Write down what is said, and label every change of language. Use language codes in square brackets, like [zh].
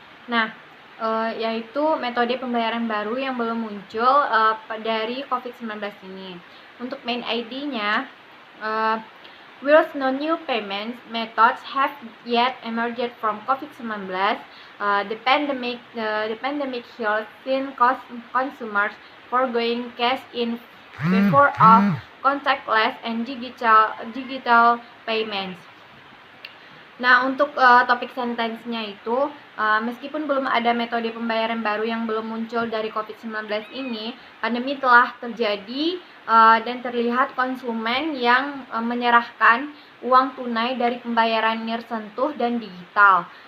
[id] Nah, yaitu metode pembayaran baru yang belum muncul dari COVID-19 ini. [en] Untuk main ID-nya, whilst no new payment methods have yet emerged from COVID-19, the pandemic has seen consumers foregoing cash in favor of contactless and digital payments. [id] Nah, untuk topik sentence-nya itu, meskipun belum ada metode pembayaran baru yang belum muncul dari COVID-19 ini, pandemi telah terjadi dan terlihat konsumen yang menyerahkan uang tunai dari pembayaran nirsentuh dan digital.